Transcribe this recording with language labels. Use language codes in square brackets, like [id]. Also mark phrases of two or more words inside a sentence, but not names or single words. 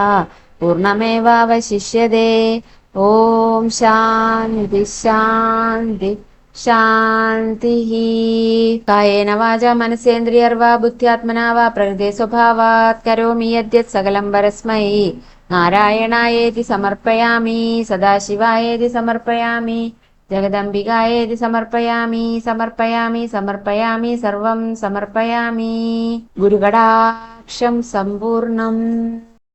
[sa] पूर्णमेवावशिष्यते ॐ शान्ति शान्ति शान्तिः कायेन वाचा मनसेन्द्रियर्वा बुद्ध्यात्मना वा प्रकृते स्वभावात् करोमि यद्यत् सकलं परस्मै നാരായണായേതി സമർപ്പയാമി, സദാശിവായേതി സമർപ്പയാമി, ജഗദംബികായേതി സമർപ്പയാമി, സമർപ്പയാമി സമർപ്പയാമി സർവം സമർപ്പയാമി. [ml] ഗുരുകടാക്ഷം സമ്പൂർണം.